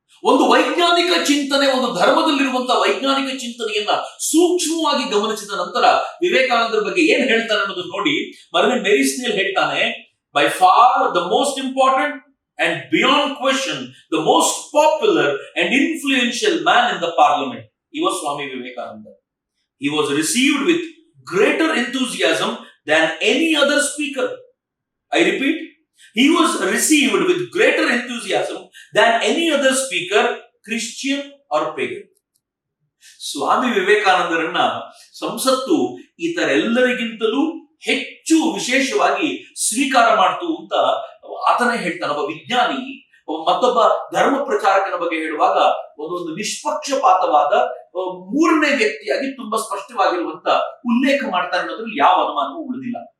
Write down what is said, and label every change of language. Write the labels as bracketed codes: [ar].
[kn] ಒಂದು ವೈಜ್ಞಾನಿಕ ಚಿಂತನೆ, ಒಂದು ಧರ್ಮದಲ್ಲಿರುವಂತಹ ವೈಜ್ಞಾನಿಕ ಚಿಂತನೆಯನ್ನ ಸೂಕ್ಷ್ಮವಾಗಿ ಗಮನಿಸಿದ ನಂತರ ವಿವೇಕಾನಂದರ ಬಗ್ಗೆ ಏನ್ ಹೇಳ್ತಾನೆ ಅನ್ನೋದನ್ನ ನೋಡಿ ಮರ್ವಿನ್ ಮೆರಿಸ್ನೇಲ್ ಹೇಳ್ತಾನೆ, [en] By far the most important and beyond question the most popular and influential man in the parliament, he was Swami Vivekananda. He was received with greater enthusiasm than any other speaker. I repeat, he was received with greater enthusiasm than any other speaker, Christian or pagan. [kn] ಸ್ವಾಮಿ ವಿವೇಕಾನಂದರನ್ನ ಸಂಸತ್ತು ಇತರೆಲ್ಲರಿಗಿಂತಲೂ ಹೆಚ್ಚು ವಿಶೇಷವಾಗಿ ಸ್ವೀಕಾರ ಮಾಡ್ತು ಅಂತ ಆತನೇ ಹೇಳ್ತಾನೆ. ಒಬ್ಬ ವಿಜ್ಞಾನಿ ಮತ್ತೊಬ್ಬ ಧರ್ಮ ಪ್ರಚಾರಕನ ಬಗ್ಗೆ ಹೇಳುವಾಗ ಒಂದೊಂದು ನಿಷ್ಪಕ್ಷಪಾತವಾದ ಮೂರನೇ ವ್ಯಕ್ತಿಯಾಗಿ ತುಂಬಾ ಸ್ಪಷ್ಟವಾಗಿರುವಂತ ಉಲ್ಲೇಖ ಮಾಡ್ತಾನೆ ಅನ್ನೋದ್ರಲ್ಲಿ ಯಾವ ಅನುಮಾನವೂ ಉಳಿದಿಲ್ಲ.